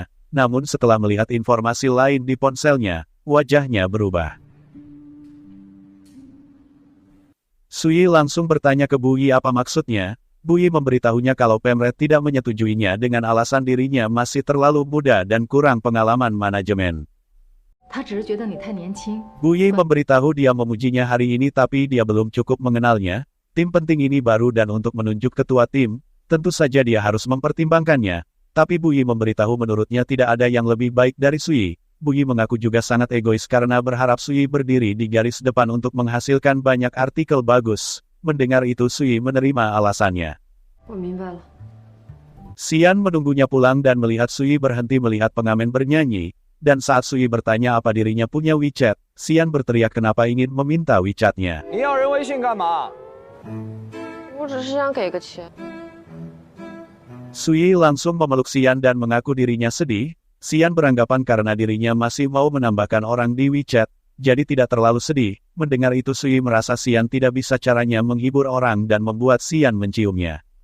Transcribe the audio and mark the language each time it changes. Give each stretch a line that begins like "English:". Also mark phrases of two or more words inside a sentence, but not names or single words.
Indonesian: Namun setelah melihat informasi lain di ponselnya, wajahnya berubah. Sui langsung bertanya ke Bu Yi apa maksudnya. Bu Yi memberitahunya kalau Pemret tidak menyetujuinya dengan alasan dirinya masih terlalu muda dan kurang pengalaman manajemen.
Chinese: 他只是觉得你太年轻。
Indonesian: Bu Yi memberitahu dia memujinya hari ini tapi dia belum cukup mengenalnya. Tim penting ini baru dan untuk menunjuk ketua tim, tentu saja dia harus mempertimbangkannya. Tapi Bu Yi memberitahu menurutnya tidak ada yang lebih baik dari Sui. Bu Yi mengaku juga sangat egois karena berharap Sui berdiri di garis depan untuk menghasilkan banyak artikel bagus. Mendengar itu Sui menerima alasannya.
Chinese: 我明白了。
Indonesian: Xian menunggunya pulang dan melihat Sui berhenti melihat pengamen bernyanyi. Dan saat Sui bertanya apa dirinya punya WeChat, Xian berteriak kenapa ingin meminta WeChat-nya.
Chinese: 你要人微信干嘛？我只是想给个钱。
Indonesian: Sui langsung memeluk Xian dan mengaku dirinya sedih. Xian beranggapan karena dirinya masih mau menambahkan orang di WeChat, jadi tidak terlalu sedih. Mendengar itu Sui merasa Xian tidak bisa caranya menghibur orang dan membuat Xian menciumnya.